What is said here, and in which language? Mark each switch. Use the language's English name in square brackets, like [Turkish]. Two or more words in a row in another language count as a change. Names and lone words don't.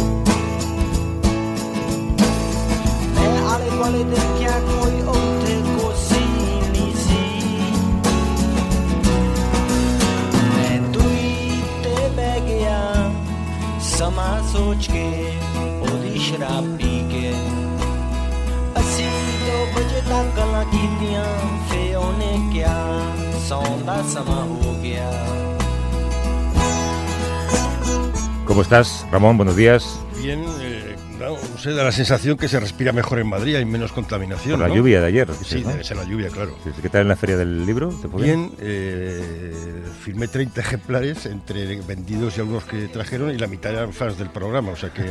[Punjabi] ਮੈਂ ਆਲੇ ਦੁਆਲੇ ਦੇਖਿਆ ਕੋਈ ਉੱਥੇ ਕੁਰਸੀ ਨਹੀਂ ਸੀ ਮੈਂ ਦੂਈ ਤੇ ਬਹਿ ਗਿਆ ਸਮਾਂ ਸੋਚ ਕੇ ਉਹਦੀ ਸ਼ਰਾਬ ਪੀ ਕੇ ਅਸੀਂ 2 ਵਜੇ ਤੱਕ ਗੱਲਾਂ ਕੀਤੀਆਂ ਫੇ ਉਹਨੇ ਕਿਹਾ ਸੌਣ ਦਾ ਸਮਾਂ ਹੋ ਗਿਆ [Spanish] ¿Cómo estás, Ramón? Buenos días. Bien, no sé, da la sensación que se respira mejor en Madrid, hay menos contaminación. Por la ¿no? lluvia de ayer. Sí, ¿no? debe ser la lluvia, claro. ¿Qué tal en la Feria del Libro? ¿Te fue Bien, firmé 30 ejemplares entre vendidos y algunos que trajeron y la mitad eran fans del programa, o sea que